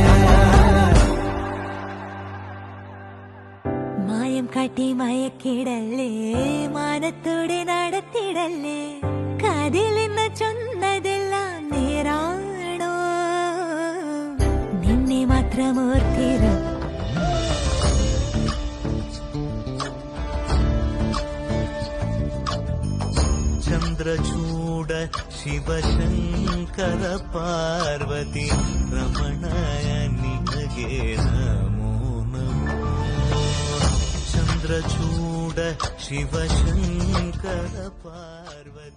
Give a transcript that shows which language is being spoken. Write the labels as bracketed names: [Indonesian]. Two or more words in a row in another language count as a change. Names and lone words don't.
[Malayalam] മായം കാട്ടി മയക്കിടല്ലേ മാനത്തോടെ നടത്തിടല്ലേ കാതിലെന്ന് ചൊന്നതെല്ലാം നേരാണോ നിന്നെ മാത്രം ഓർത്തിരും [Kannada] ಚಂದ್ರಚೂಡ ಶಿವಶಂಕರ ಪಾರ್ವತಿ ರಮಣಯ ನಿನಗೆ ನಮೋ ನಮೋ ಚಂದ್ರಚೂಡ ಶಿವಶಂಕರ ಪಾರ್ವತಿ